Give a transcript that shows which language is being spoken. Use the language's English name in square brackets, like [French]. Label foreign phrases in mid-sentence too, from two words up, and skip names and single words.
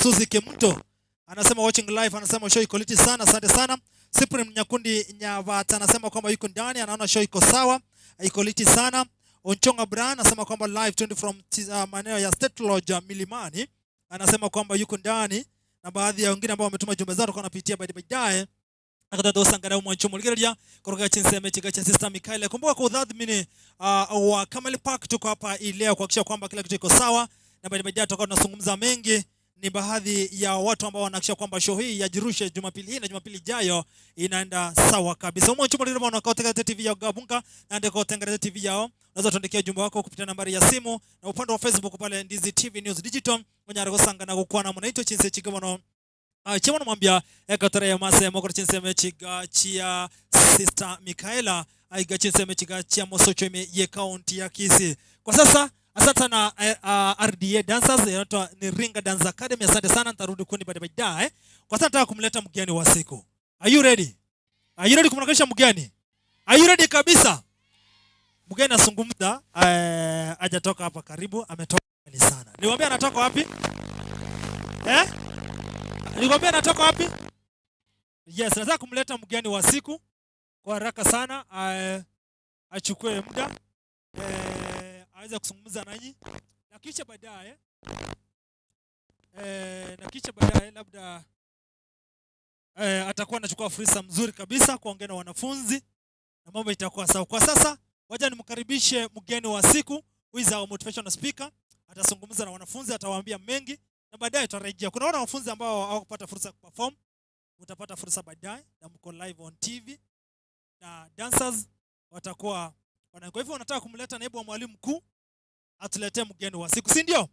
[Swahili] Suzy Kemto anasema [English] watching live, [Swahili] anasema show iko liti sana, asante sana. Cyprian Nyakundi Nyavata anasema kwamba yuko ndani, anaona show iko sawa, iko liti sana. Onchonga Brian anasema kwamba live 20 from maeneo ya State Lodge Milimani, anasema kwamba yuko ndani, na baadhi ya wengine ambao wametuma jumbe zao kwa napitia baadaye. [Gusii] Akatata usangana mwancho muligeria kutoka chinseme chiga cha Sister Mikaela. [Swahili] Kumbuka kwa udhamini wa Kamali Park tuko hapa leo kuhakikisha kwamba kila kitu iko sawa, na baadaye tutakuwa tunazungumza mengi. Ni baadhi ya watu ambao wanahakikisha kwamba show hii ya Jirushe Jumapili hii na Jumapili ijayo inaenda sawa kabisa. Mwancho muligeria wana katika TV ya Gabunga na ndiko Tengereza TV yao. Unaweza tuandikia jumbe wako kupitia nambari ya simu na upande wa Facebook pale Ndizi TV News Digital. [Gusii] Mwenye aragosangana gukwa na mnaito chinse chigamono chema namwambia ekatore ya mase mokoro chinseme chiga chia Sister Mikaela aiga chinseme chiga chia Mosocho ye county ya Kisii. [Swahili] Kwa sasa asante sana RDA Dancers ni Ringa Dance Academy, asante sana, nitarudi kuni baadaye. Kwa sasa nataka kumleta mgeni wa siku. [English] Are you ready? Are you ready [Swahili] kumkaribisha mgeni? [English] Are you ready kabisa? [Swahili] Mgeni asungumza hajatoka hapa karibu, ametoka mbali sana. Niwaambia anatoka wapi? Eh? Nikwambia natoka wapi? Yes, nataka kumleta mgeni wa siku kwa haraka sana, achukue muda aweze kuzungumza nanyi, na kisha baadaye labda atakuwa anachukua fursa mzuri kabisa kuongea na wanafunzi na mambo itakuwa sawa. Kwa sasa wacha nimkaribishe mgeni wa siku, [English] who is our motivational speaker. [Swahili] Atazungumza na wanafunzi, atawaambia mengi na baadaye tutarejea. Kuna wanafunzi ambao hawakupata fursa ya kuperform, utapata fursa baadaye, na mko [English] live on TV [Swahili] na dancers watakuwa wana. Kwa hivyo wanataka kumleta naibu wa mwalimu mkuu atuletee mgeni wa siku, si ndio?